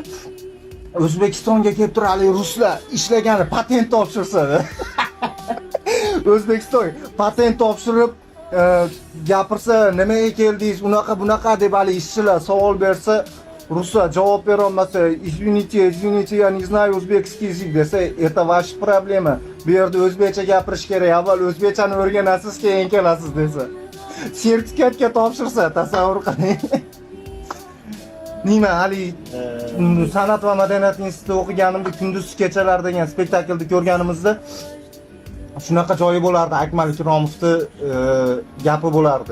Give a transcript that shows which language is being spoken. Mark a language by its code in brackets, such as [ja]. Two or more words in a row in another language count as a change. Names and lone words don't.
[uz] O'zbekistonga kelib turali ruslar ishlagani patent topshirsa-da. O'zbekistonga patent topshirib gapirsa, nimaga keldingiz, unaqa bunaqa deb hali ishchilar savol bersa, ruslar javob bera olmasa, [ru] "Извините, я не знаю узбекский язык" desa, "Это ваша проблема. [uz] Bu yerda o'zbekcha gapirish kerak. Avval o'zbekchani o'rganasiz, keyin kelasiz" desa. Sertifikatga topshirsa, tasavvur qiling. Nima hali san'at va madaniyat institutida o'qiganimda kunduz kechalar degan spektaklni ko'rganimizda shunaqa joyi bo'lardi, Akmal Ikromovning gapi bo'lardi.